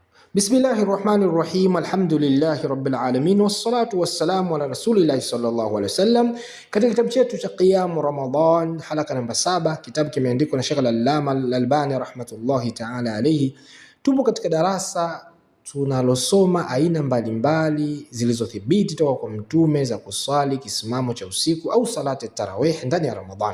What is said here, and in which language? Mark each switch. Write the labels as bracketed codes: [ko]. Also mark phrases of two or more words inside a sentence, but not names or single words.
[ar] بسم الله الرحمن الرحيم. الحمد لله رب العالمين والصلاة والسلام على رسول الله صلى الله عليه وسلم. [sw] Katika kitabu chetu cha Qiyam Ramadan halaka namba 7, kitabu kimeandikwa na Sheikh Al-Allama Al-Albani [ar] رحمة الله تعالى عليه. [sw] Tupo katika darasa tunalosoma aina mbalimbali zilizothibiti toka kwa mtume za kuswali kisimamo cha usiku au [ar] صلاة التراويح [sw] ndani ya Ramadhan.